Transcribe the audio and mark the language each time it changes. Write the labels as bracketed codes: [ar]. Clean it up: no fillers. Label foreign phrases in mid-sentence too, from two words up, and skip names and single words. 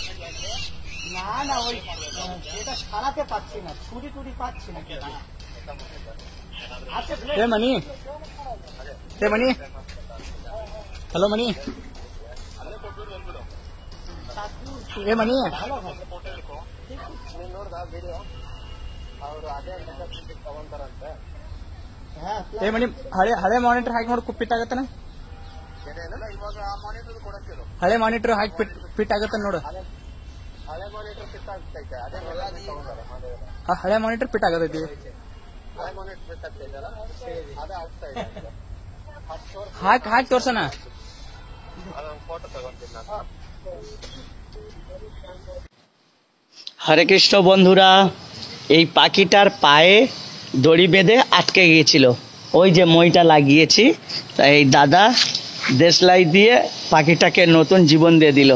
[bn] না না ওই এটা সারাতে পাচ্ছি না, ছুরি টুরি পাচ্ছি না। हे मनी, हे मनी, हेलो मनी, हे मनी, [kn] हे मनी ಹಳೆ ಹಳೆ ಮಾನಿಟರ್ ಹಾಕಿ ನೋಡಿ ಫಿಟ್ ಆಗತ್ತನ? ಹಳೆ ಮಾನಿಟರ್ ಹಾಕಿ ಫಿಟ್ ಆಗತ್ತ ನೋಡು. ಹಳೆ ಮಾನಿಟರ್ ಫಿಟ್ ಆಗತೈತಿ. ಹಾಕಿ ಹಾಕಿ ತೋರ್ಸಣ. [bn] হরে কৃষ্ণ বন্ধুরা, এই পাখিটার পায়ে দড়ি বেঁধে আটকে গিয়েছিল, ওই যে মইটা লাগিয়েছি, তাই এই দাদা দেশলাই দিয়ে পাখিটাকে নতুন জীবন দিয়ে দিল।